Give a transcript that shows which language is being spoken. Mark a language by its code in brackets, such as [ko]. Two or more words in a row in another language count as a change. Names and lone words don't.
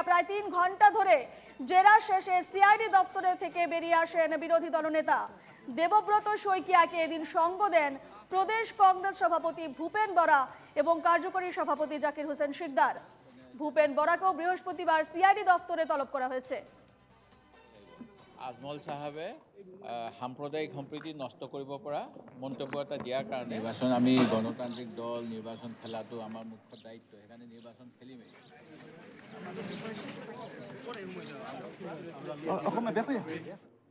[bn] প্রায় ৩ ঘন্টা ধরে জেরা শেষে সিআইডি দপ্তরে থেকে বেরিয়ে আসেন বিরোধী দলনেতা। দেবব্রত শইকিয়াকে এদিন সঙ্গ দেন প্রদেশ কংগ্রেস সভাপতি ভূপেন বরা এবং কার্যকরী সভাপতি জাকির হোসেন শিকদার। ভূপেন বরাকেও বৃহস্পতিবার সিআইডি দপ্তরে তলব করা হয়েছে। [as] আজমল সাহেবে সাম্প্ৰদায়িক সম্প্ৰীতি নষ্ট কৰিব পৰা মন্তব্য এটা দিয়াৰ কাৰণে নিৰ্বাচন আমি গণতান্ত্ৰিক দল নিৰ্বাচন খেলাটো আমাৰ মুখ্য দায়িত্ব, সেইকাৰণে নিৰ্বাচন খেলিমেই।